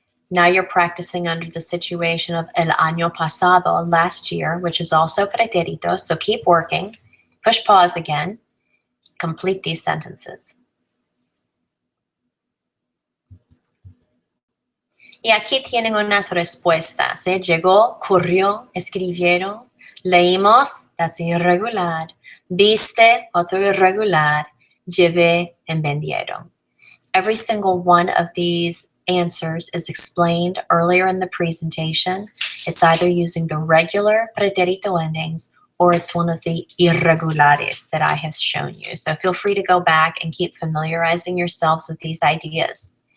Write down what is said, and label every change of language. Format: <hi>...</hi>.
<en>Now you're practicing under the situation of</en> <es>el año pasado,</es> <en>last year, which is also pretérito. So keep working. Push pause again. Complete these sentences.</en> <es>Y aquí tienen unas respuestas. Llegó, corrió, escribieron, leímos,</es> <en>that's irregular,</en> <es>viste, otro irregular, llevé, and vendieron.</es> <en>Every single one of these answers is explained earlier in the presentation. It's either using the regular pretérito endings or it's one of the irregulares that I have shown you. So feel free to go back and keep familiarizing yourselves with these ideas.</en>